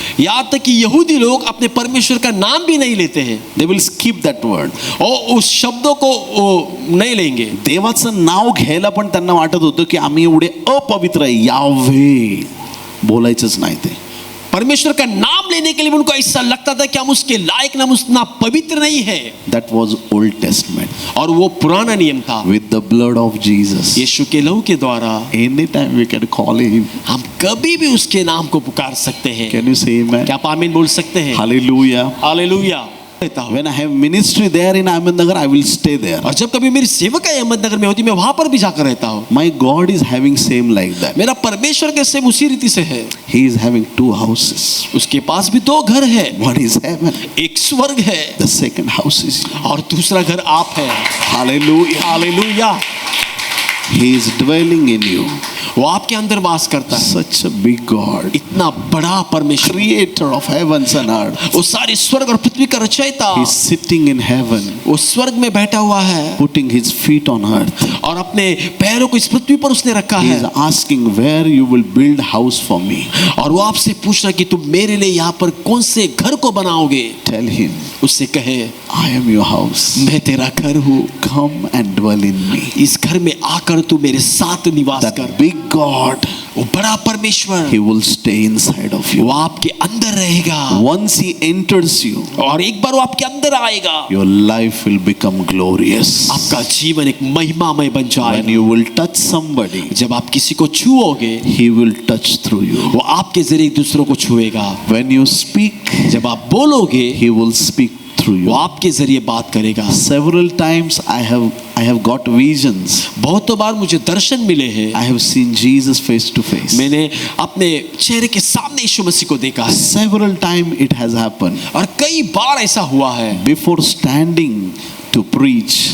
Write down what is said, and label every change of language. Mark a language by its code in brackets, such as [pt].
[hi] यहाँ तक कि यहूदी लोग अपने परमेश्वर का नाम भी नहीं लेते हैं [en] They will skip that word. [hi] और उस शब्दों को वो नहीं लेंगे। [mr] देवाचं नाव घ्यायला पण त्यांना वाटत होतं की आम्ही एवढे अपवित्र आहे, यावे बोलायचंच नाही ते. [hi] परमेश्वर का नाम लेने के लिए उनको ऐसा लगता था कि हम उसके लायक, हम उतना पवित्र नहीं है। [en] That was Old Testament. [hi] और वो पुराना नियम था। [en] With the blood of Jesus, [hi] यीशु के लहू के द्वारा [en] anytime we can call him. [hi] हम कभी भी उसके नाम को पुकार सकते हैं। [en] Can you say amen? [hi] क्या आप आमीन बोल सकते हैं? [en] Hallelujah. [hi] हालेलुया। रहता हूं। [en] When I have ministry there in Ahmednagar, I will stay there. [hi] और जब कभी मेरी सेवकाई अहमदनगर में होती, मैं वहां पर भी जाकर रहता हूँ। [en] My God is having same like that. [hi] मेरा परमेश्वर के सेम उसी रीति से है। [en] He is having 2 houses. [hi] उसके पास भी 2 घर है। [en] One is heaven. [hi] एक स्वर्ग है [en] The second house is you. [hi] और दूसरा घर आप है। [en] Hallelujah. [hi] Hallelujah. [en] He is dwelling in you. [hi] वो आपके अंदर वास करता है। [en] Such a big God. [hi] इतना बड़ा परमेश्वर, [en] Creator of heavens and earth. [hi] वो सारे स्वर्ग और पृथ्वी का रचयिता, [en] He is sitting in heaven, [hi] वो स्वर्ग में बैठा हुआ है [en] putting his feet on earth. [hi] और अपने पैरों को इस पृथ्वी पर उसने रखा [en] He [hi] है। [en] is asking where you will build house for me. [hi] और वो आपसे पूछ रहा है कि तुम मेरे लिए यहाँ पर कौन से घर को बनाओगे। [en] Tell him, [hi] उससे कहे, [en] I am your house. [hi] मैं तेरा घर हूँ, [en] Come and dwell in me. [hi] इस घर में आकर तू मेरे साथ निवास [en] That big God, [hi] वो बड़ा परमेश्वर, [en] he will stay inside of [hi] वो [en] you. [hi] आपके अंदर रहेगा [en] Once he enters you, [hi] और एक बार वो आपके अंदर आएगा, [en] your life will become glorious. [hi] आपका जीवन एक महिमामय बन [en] When [hi] जाएगा। [en] you will touch somebody, [hi] जब आप किसी को छुओगे, [en] he will touch through you. [hi] वो आपके जरिए दूसरों को छुएगा। [en] When you speak, [hi] जब आप बोलोगे, [en] he will speak through [hi] वो [en] you. [hi] आपके जरिए बात करेगा। [en] Several times I have got visions. [hi] बहुत बार मुझे दर्शन मिले हैं। [en] I have seen Jesus face to face. [hi] मैंने अपने चेहरे के सामने यीशु मसीह को देखा है [en] Several times it has happened. [hi] और कई बार ऐसा हुआ है। [en] Before standing to preach,